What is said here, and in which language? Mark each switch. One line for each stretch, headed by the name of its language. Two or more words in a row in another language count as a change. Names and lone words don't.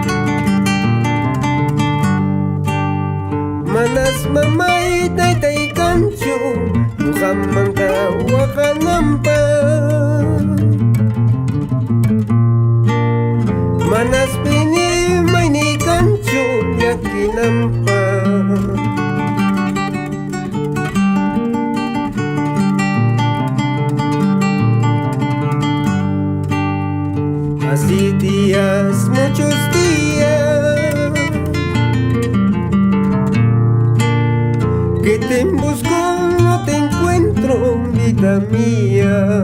Quechua: Manas mamay, taytay kanchu, ñuqanmanta waqananpaq. Manas piyniy, mayniy kanchu, llakinanpaq.
Spanish: Así días, muchos días, que te busco, no te encuentro, vida mía.